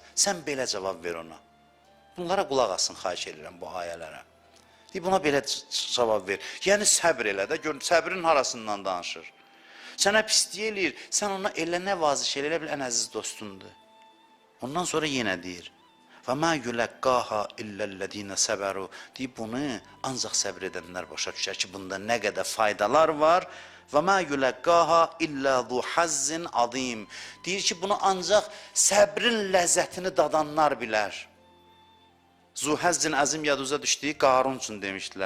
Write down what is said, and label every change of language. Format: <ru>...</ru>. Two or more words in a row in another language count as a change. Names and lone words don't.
<az>Sən belə cavab ver ona. Bunlara qulaq asın, xahiş edirəm bu ayələrə. Deyir, buna belə cavab ver. Yəni, səbr elə də, görün, səbrin harasından danışır. Sənə pisliyə eləyir, sən ona elə nə vaziş elə, elə bil ən əziz dostundur. Ondan sonra yenə deyir,</az> <ar>وَمَا يُلَقَّاهَا إِلَّا الَّذِينَ سَبَرُوا</ar> <az>deyir, bunu ancaq səbr edənlər başa düşər ki, bunda nə qədər faydalar var</az> <ar>وما يلقاها إلا ذو حظ عظيم.</ar> <az>Deyir ki, bunu ancaq səbrin ləzzətini dadanlar bilər.</az> <ar>ذو حظ عظيم</ar> <az>yaduza düşdüyü Qarun üçün demişdilər.</az>